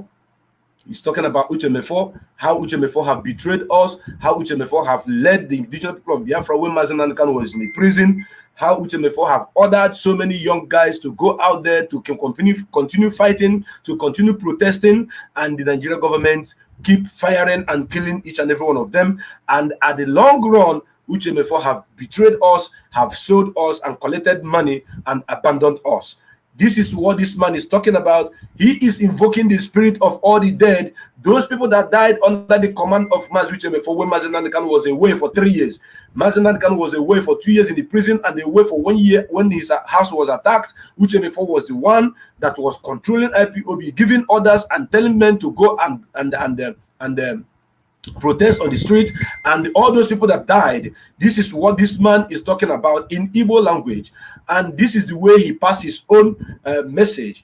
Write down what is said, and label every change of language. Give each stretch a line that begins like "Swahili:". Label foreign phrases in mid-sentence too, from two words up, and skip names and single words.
English: He's talking about Uche Mefor, how Uche Mefor have betrayed us, how Uche Mefor have led the indigenous people of Biafra when Mazi Nnamdi Kanu was in the prison, how Uche Mefor have ordered so many young guys to go out there to continue fighting, to continue protesting, and the Nigerian government keep firing and killing each and every one of them. And at the long run, Uche Mefor have betrayed us, have sold us, and collected money and abandoned us. This is what this man is talking about. He is invoking the spirit of all the dead, those people that died under the command of Mazi Uche Mefor when Mazi Nnamdi Kanu was away for 3 years. Mazi Nnamdi Kanu was away for 2 years in the prison and away for 1 year when his house was attacked. Uche Mefor was the one that was controlling IPOB, giving orders and telling men to go and protest on the street, and all those people that died. This is what this man is talking about in Igbo language, and this is the way he passed his own message.